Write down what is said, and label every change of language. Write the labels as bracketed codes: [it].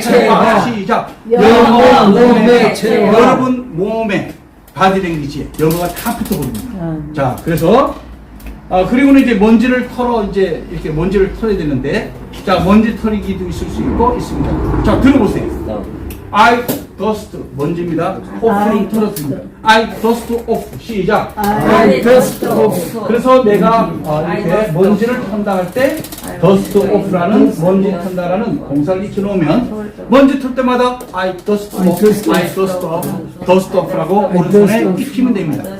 [ko] 체화. 시작. 영어 몸의 체화. 여러분 몸에 바디랭귀지에 영어가 다 붙어버립니다. 자, 그래서 그리고는 이제 먼지를 털어 이제 이렇게 먼지를 털어야 되는데, 자, 먼지 털이기도 있을 수 있고 있습니다. 자, 들어보세요. [en] I dust [ko] 먼지입니다. [en] off는 [ko] 털어줍니다. [en] I dust off. [ko] 시작. [en] I dust off. [ko] 그래서 내가 이렇게 먼지를 턴다 할 때 dust off라는 먼지 턴다라는 공사를 익혀놓으면 먼지 털 때마다 [en] I dust off, I dust off, dust off [ko] 라고 오른손에 익히면 됩니다.